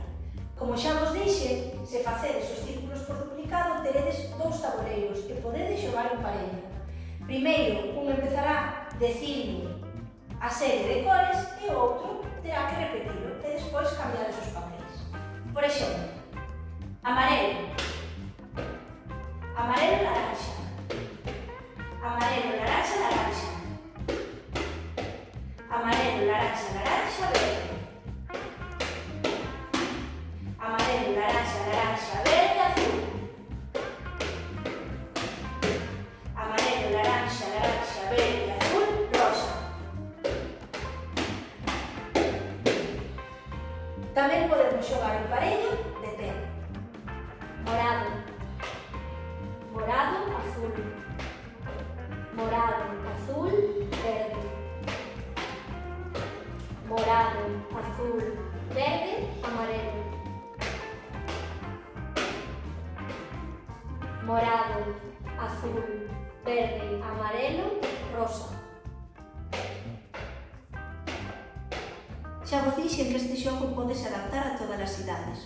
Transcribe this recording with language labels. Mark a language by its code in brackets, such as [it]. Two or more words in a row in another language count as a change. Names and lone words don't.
[gl] Como xa vos dixe, se facedes os círculos por duplicado teredes dous tabuleiros e podedes xogar en parella. Primeiro, un empezará dicindo a serie de cores e o outro terá que repetilo e despois cambiar os papéis. Por exemplo, amarelo, amarelo, naranja, amarelo, naranja, naranja, amarelo, naranja, naranja, verde, amarelo, naranja, naranja, verde, azul, amarelo, naranja, naranja, verde, azul, rosa. Tamén podemos xogar en parella de pé. Morado, morado, azul, morado, azul, verde, morado, azul, verde, amarelo, morado, azul, verde, amarelo, rosa. Xa vos dixen que este xogo podes adaptar a todas as idades.